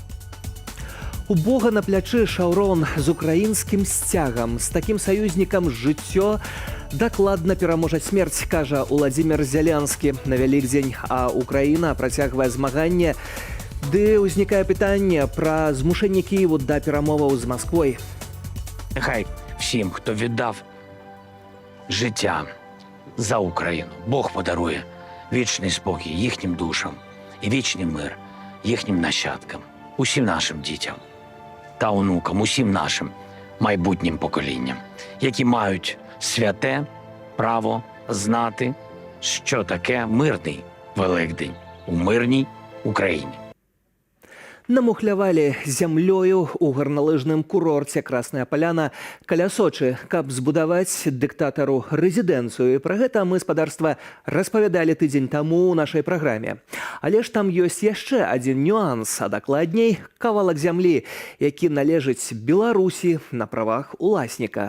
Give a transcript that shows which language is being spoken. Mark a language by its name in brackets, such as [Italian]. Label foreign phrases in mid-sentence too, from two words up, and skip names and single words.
[Belarusian] У Бога на плячы шаўрон з украінскім сцягам. З такім саюзнікам жыццё дакладна пераможа смерць, кажа Владимир Зелянскі на Вялікдзень, а Украіна працягвае змаганне. Ды ўзнікае пытанне пра змушэнне Кіеву да перамоваў з Масквой. [Ukrainian] Нехай всім, хто віддав життя за Україну, Бог подарує вічний спокій їхнім душам і вічний мир їхнім нащадкам, усім нашим дітям та онукам, усім нашим майбутнім поколінням, які мають святе право знати, що таке мирний Великдень у мирній Україні. [Belarusian] Намухлявалі зямлёю ў гарналыжным курорце Красная Паляна каля Сочы, каб збудаваць дыктатару рэзідэнцыю. Пра гэта мы, спадарства, распавядалі тыдзень таму ў нашай праграме. Але ж там ёсць яшчэ адзін нюанс, а дакладней кавалак зямлі, які належыць Беларусі на правах уласніка.